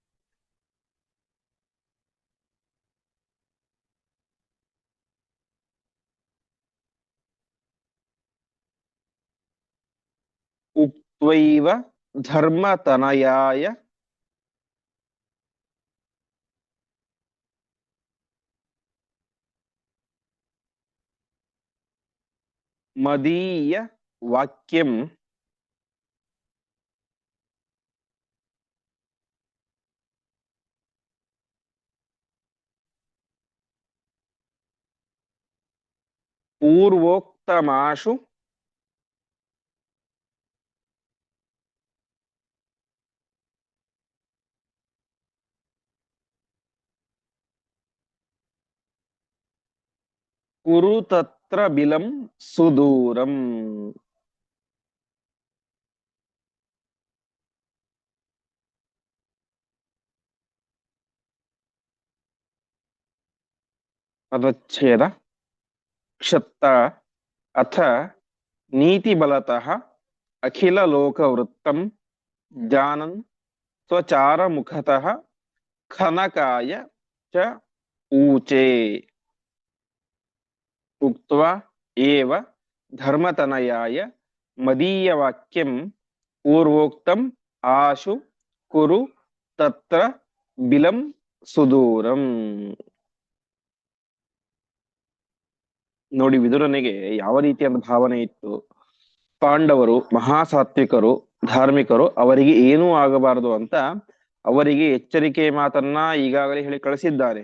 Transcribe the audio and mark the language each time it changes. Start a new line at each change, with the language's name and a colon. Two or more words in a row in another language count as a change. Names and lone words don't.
Sanskrit: ಉಕ್ತ್ವೈವ ಧರ್ಮತನಯಾಯ ಮದೀಯ ವಾಕ್ಯಂ ಪೂರ್ವೋಕ್ತಮಾಶು ಕುರು ತತ್ರ ಬಿಲಂ ಸುದೂರಂ. ಪದಚ್ಛೇದ. ಕ್ಷತ್ತ ಅಥ ನೀತಿ ಬಲತಃ ಅಖಿಲ ಲೋಕ ವೃತ್ತಂ ಜಾನನ್ ಸ್ವಚಾರ ಮುಖತಃ ಖನಕಾಯ ಚ ಊಚೆ. ಉಕ್ತ್ವಾ ಏವ ಧರ್ಮತನಯಾಯ ಮದೀಯ ವಾಕ್ಯಂ ಪೂರ್ವೋಕ್ತಂ ಆಶು ಕುರು ತತ್ರ ಬಿಲಂ ಸುದೂರಂ.
Kannada: ನೋಡಿ ವಿದುರನಿಗೆ ಯಾವ ರೀತಿಯಾದ ಭಾವನೆ ಇತ್ತು. ಪಾಂಡವರು ಮಹಾಸಾತ್ವಿಕರು, ಧಾರ್ಮಿಕರು ಅವರಿಗೆ ಏನೂ ಆಗಬಾರದು ಅಂತ ಅವರಿಗೆ ಎಚ್ಚರಿಕೆ ಮಾತನ್ನ ಈಗಾಗಲೇ ಹೇಳಿ ಕಳಿಸಿದ್ದಾರೆ.